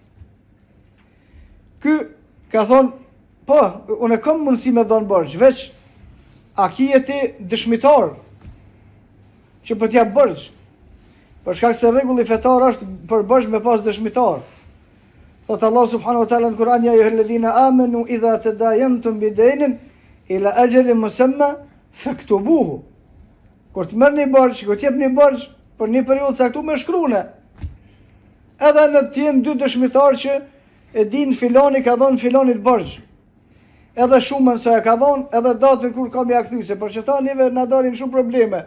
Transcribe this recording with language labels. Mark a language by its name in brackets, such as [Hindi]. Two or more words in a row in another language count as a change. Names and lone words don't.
[Albanian] Ky ka thonë: "Po, unë kam mundësi me dhon borxh, veç a ki ti dëshmitar që po t'jap borxh?" Për shkak se rregulli fetar është për borxh me pas dëshmitar. Thot [Arabic] الله سبحانه وتعالى [Albanian] në Kur'an: [Arabic] "يا أيها الذين آمنوا إذا تداينتم بدين إلى أجل مسمى فاكتبوه." [Albanian] Kur të merrni borxh, kur të jepni borxh për një periudhë caktuar, shkruani. Edhe në të jenë 2 dëshmitar që e din filoni ka dhënë filonit borxh. Edhe shumën se e ka dhënë, edhe datën kur ka më ia kthyse, për që ta neve na dalin shumë probleme.